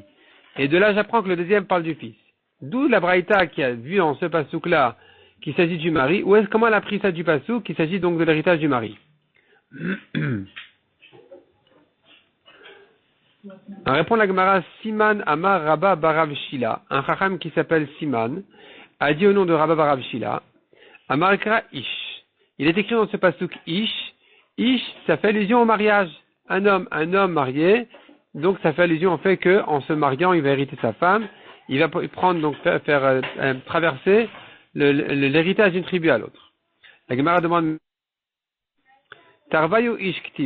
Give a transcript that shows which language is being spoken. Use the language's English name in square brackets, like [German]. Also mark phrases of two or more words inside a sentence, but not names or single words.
[French] Et de là, j'apprends que le deuxième parle du fils. D'où la braïta qui a vu en ce pasouk-là qu'il s'agit du mari, ou comment elle a pris ça du pasouk, qu'il s'agit donc de l'héritage du mari. On répond la Gemara, Siman [Hebrew] אמר רבה בר רב שילא, [French] un chacham qui s'appelle Siman, a dit au nom de Rabba Barav Shila, [Hebrew] אמר קרא איש. [French] Il est écrit dans ce pasuk Ish. Ish, ça fait allusion au mariage. Un homme marié, donc ça fait allusion au fait que, en se mariant, il va hériter sa femme. Il va prendre, donc, faire traverser l'héritage d'une tribu à l'autre. La Gemara demande, [Hebrew] תרוייהו איש כתיב.